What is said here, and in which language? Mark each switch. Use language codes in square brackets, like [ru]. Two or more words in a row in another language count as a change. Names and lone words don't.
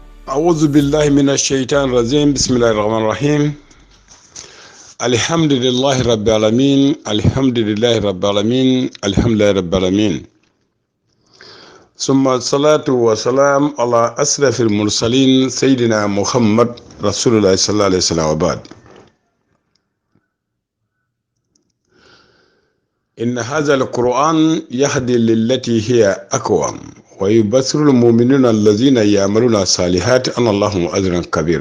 [ar] أعوذ بالله من الشيطان الرجيم بسم الله الرحمن الرحيم الحمد لله رب العالمين الحمد لله رب العالمين الحمد لله رب العالمين ثم الصلاة والسلام على أشرف المرسلين سيدنا محمد رسول الله صلى الله عليه وسلم وبعد. إن هذا القرآن يهدي للتي هي أقوم ويبشر المؤمنين الذين يعملون الصالحات أن اللهم أجرا كبيرا.